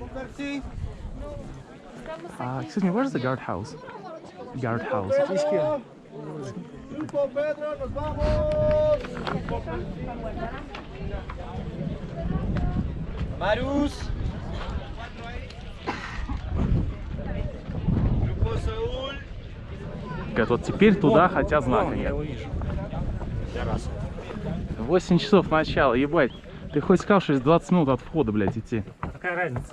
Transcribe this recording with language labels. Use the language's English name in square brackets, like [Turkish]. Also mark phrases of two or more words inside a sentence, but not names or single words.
[English] Excuse me, where's the guardhouse? Guardhouse. [Spanish] Grupo Pedro, nos vamos. Marius. Grupo Saúl. [Russian] Вот теперь туда хотя знака нет. 8 часов начала, ебать. Ты хоть сказал, что есть 20 минут от входа, блядь, идти. Какая разница?